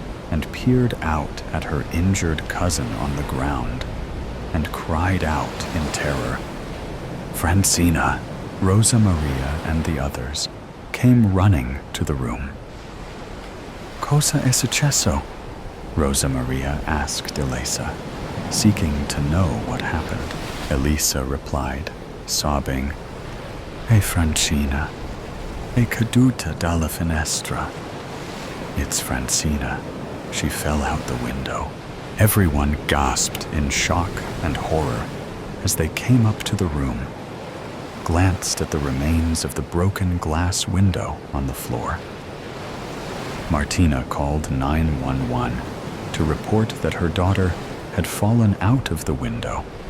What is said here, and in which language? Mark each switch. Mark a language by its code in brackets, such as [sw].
[en] and peered out at her injured cousin on the ground and cried out in terror. Francina, Rosa Maria, and the others came running to the room. [it] Cosa è successo? [en] Rosa Maria asked Elisa, seeking to know what happened. Elisa replied, sobbing, [it] "E Francina, è caduta dalla finestra." [en] It's Francina. She fell out the window. Everyone gasped in shock and horror as they came up to the room, glanced at the remains of the broken glass window on the floor. Martina called 911 to report that her daughter had fallen out of the window.